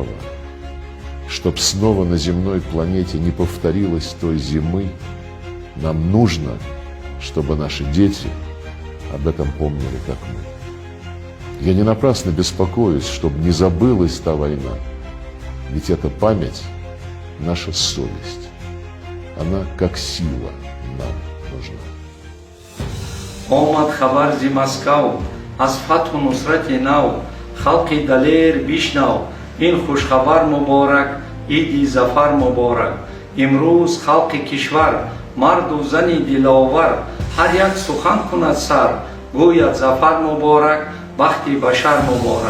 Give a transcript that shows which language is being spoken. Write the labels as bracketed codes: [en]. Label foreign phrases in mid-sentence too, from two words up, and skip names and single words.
[ru] Чтоб снова на земной планете не повторилось той зимы, нам нужно, чтобы наши дети об этом помнили, как мы. Я не напрасно беспокоюсь, чтобы не забылась та война. Ведь эта память — наша совесть. Она как сила нам нужна. [tg] Омад хабар зи Москав, аз фатҳу нусрати нав, халқи далер бишнав, ин хушхабар муборак, иди зафар муборак. Имрӯз халқи кишвар, марду зани диловар, ҳар як сухан кунад сар, гӯяд зафар муборак, бахти башар муборак.